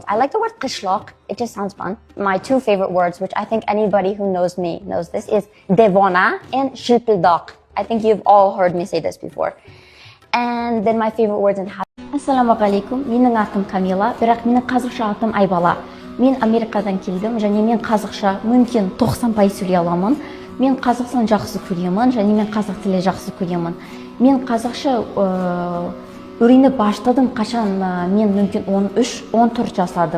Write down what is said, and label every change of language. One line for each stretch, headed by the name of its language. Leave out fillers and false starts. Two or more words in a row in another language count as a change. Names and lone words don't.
English: I like the word qishloq. It just sounds fun. My 2 favorite words, which I think anybody who knows me knows this, is devona and shilpildaq. I think you've all heard me say this before. And then my favorite words in
Arabic: السلام عليكم.
Kazakh: Менің атым Камила, бірақ менің қазақша атым Айбала. Мен Америкадан келдім, және мен қазақша мүмкін 90% сөйлей аламын. Мен Қазақстан жақсы көремін, және мен қазақ тілі жақсы көремін. Мен қазақша үйреніп баштадым, қашан мен мүмкін 13-14 жасадым.